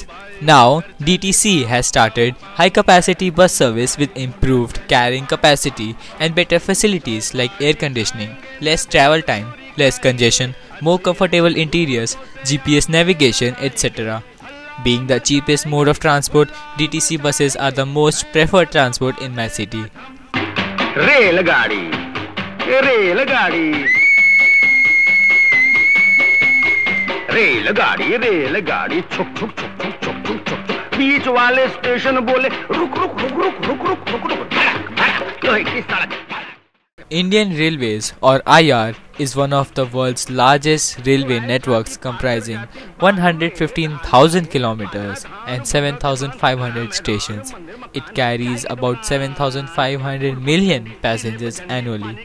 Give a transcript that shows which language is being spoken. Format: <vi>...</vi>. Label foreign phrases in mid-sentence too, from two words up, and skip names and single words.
<en>Now, DTC has started high-capacity bus service with improved carrying capacity and better facilities like air conditioning, less travel time, less congestion, more comfortable interiors, GPS navigation, etc. Being the cheapest mode of transport, DTC buses are the most preferred transport in my city.</en> <hi>रेलगाड़ी, रेलगाड़ी, रेलगाड़ी, रेलगाड़ी, छुक छुक छुक छुक छुक छुक छुक. बीच वाले स्टेशन बोले रुक रुक रुक रुक रुक रुक रुक रुक. लोहे की सड़क.</hi> <en>Indian Railways or IR is one of the world's largest railway networks comprising 115,000 kilometers and 7,500 stations. It carries about 7,500 million passengers annually.</en>